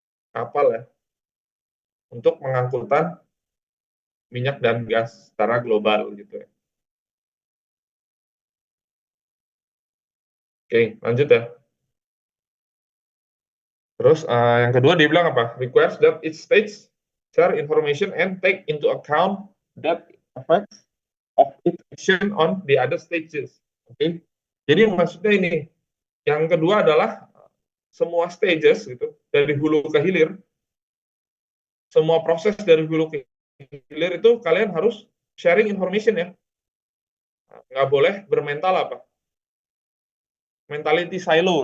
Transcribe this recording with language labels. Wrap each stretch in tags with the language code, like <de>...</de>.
<id>Kapal ya untuk mengangkutan minyak dan gas secara global gitu ya. Oke, lanjut ya. Terus yang kedua dia bilang apa?</id> <en>Requires that each stage share information and take into account that effects of its action on the other stages.</en> <id>Oke. Jadi maksudnya ini, yang kedua adalah semua stages gitu, dari hulu ke hilir, semua proses dari hulu ke hilir itu kalian harus sharing information ya. Nggak boleh bermental apa? Mentality silo.</id>